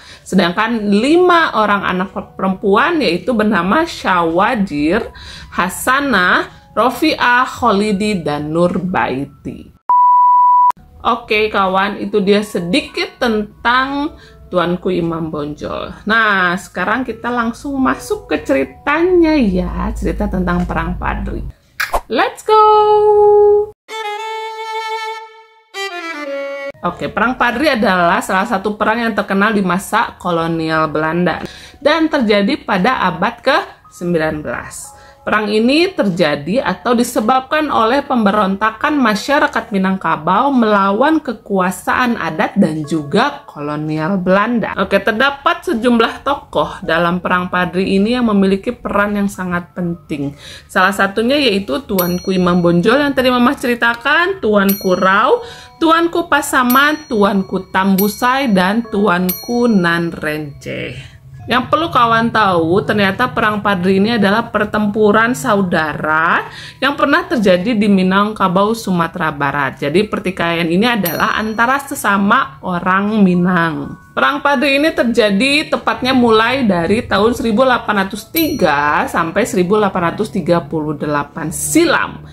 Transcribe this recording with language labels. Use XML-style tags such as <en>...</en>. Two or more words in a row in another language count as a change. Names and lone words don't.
<id>Sedangkan 5 orang anak perempuan yaitu bernama Syawadir, Hasanah, Rofi'ah, Kholidi, dan Nurbaiti. Oke kawan, itu dia sedikit tentang Tuanku Imam Bonjol. Nah, sekarang kita langsung masuk ke ceritanya ya, cerita tentang Perang Padri.</id> <en>Let's go!</en> <id>Oke, Perang Padri adalah salah satu perang yang terkenal di masa kolonial Belanda dan terjadi pada abad ke-19. Perang ini terjadi atau disebabkan oleh pemberontakan masyarakat Minangkabau melawan kekuasaan adat dan juga kolonial Belanda. Oke, terdapat sejumlah tokoh dalam Perang Padri ini yang memiliki peran yang sangat penting. Salah satunya yaitu Tuanku Imam Bonjol yang tadi Mama ceritakan, Tuanku Rau, Tuanku Pasaman, Tuanku Tambusai, dan Tuanku Nan Renceh. Yang perlu kawan tahu, ternyata Perang Padri ini adalah pertempuran saudara yang pernah terjadi di Minangkabau, Sumatera Barat. Jadi pertikaian ini adalah antara sesama orang Minang. Perang Padri ini terjadi tepatnya mulai dari tahun 1803 sampai 1838 silam.</id>